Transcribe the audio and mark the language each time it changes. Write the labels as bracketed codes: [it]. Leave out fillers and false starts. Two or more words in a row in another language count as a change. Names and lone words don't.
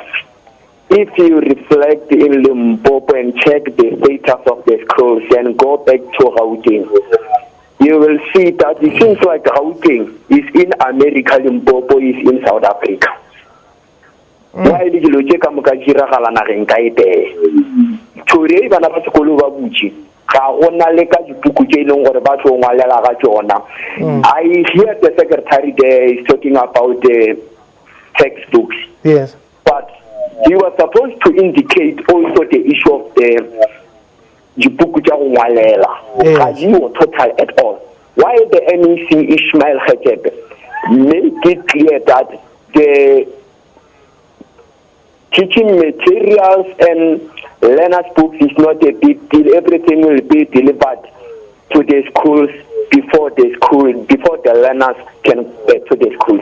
[en] If you reflect in Limpopo and check the status of the schools and go back to Gauteng, you will see that it seems like Gauteng is in America, Limpopo is in South Africa. Why did you check today [nso] bana ba sekolo ba butse ga gona le ka dipuku tse ileng gore ba tlo ngwalela ga tsona. [en] I hear the secretary there is talking about the textbooks. Yes. But he was supposed to indicate also the issue of the [nso] dipuku tsa go ngwalela. Ga di [en] total at all. Why the MEC Ishmael Khachep make it clear that the teaching materials and learners' books is not a big deal. Everything will be delivered to the schools before the learners can get to the schools.